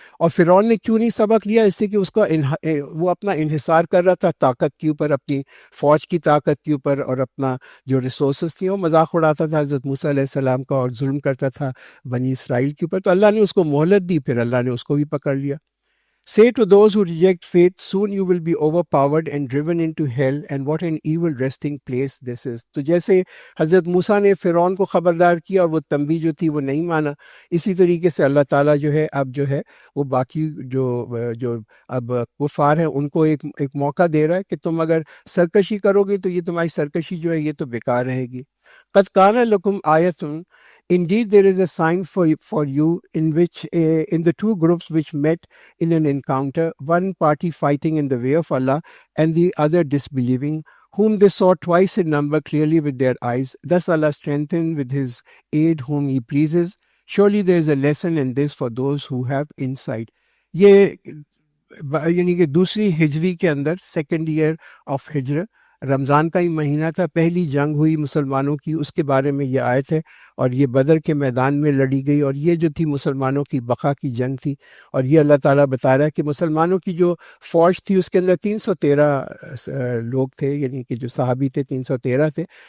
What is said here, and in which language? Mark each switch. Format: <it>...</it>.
<ur>اور فرعون نے کیوں نہیں سبق لیا؟ اس لیے کہ اس کا وہ اپنا انحصار کر رہا تھا طاقت کے اوپر، اپنی فوج کی طاقت کے اوپر، اور اپنا جو ریسورسز تھیں وہ مذاق اڑاتا تھا حضرت موسیٰ علیہ السلام کا، اور ظلم کرتا تھا بنی اسرائیل کے اوپر. تو اللہ نے اس کو مہلت دی، پھر اللہ نے اس کو بھی پکڑ لیا.</ur> <en>Say to those who reject faith, soon you will be overpowered and driven into hell, and what an evil resting place this is.</en> <ur>تو جیسے حضرت موسیٰ نے فرعون کو خبردار کیا اور وہ تنبیہ جو تھی وہ نہیں مانا، اسی طریقے سے اللہ تعالیٰ جو ہے اب جو ہے وہ باقی جو اب کفار ہیں ان کو ایک موقع دے رہا ہے کہ تم اگر سرکشی کرو گے تو یہ تمہاری سرکشی جو ہے یہ تو بیکار رہے گی.</ur> <ar>قد کان لکم آیۃ.</ar> <en>Indeed, there is a sign for you in the two groups which met in an encounter, one party fighting in the way of Allah and the other disbelieving, whom they saw twice in number clearly with their eyes. Thus Allah strengthened with his aid whom he pleases. Surely there is a lesson in this for those who have insight.</en> <ur>یہ یعنی کہ دوسری ہجری کے اندر،</ur> <en>second year of ہجر،</en> <ur>رمضان کا ہی مہینہ تھا، پہلی جنگ ہوئی مسلمانوں کی، اس کے بارے میں یہ آیت ہے، اور یہ بدر کے میدان میں لڑی گئی، اور یہ جو تھی مسلمانوں کی بقا کی جنگ تھی. اور یہ اللہ تعالیٰ بتا رہا ہے کہ مسلمانوں کی جو فوج تھی اس کے اندر 313 لوگ تھے، یعنی کہ جو صحابی تھے 313 تھے،</ur>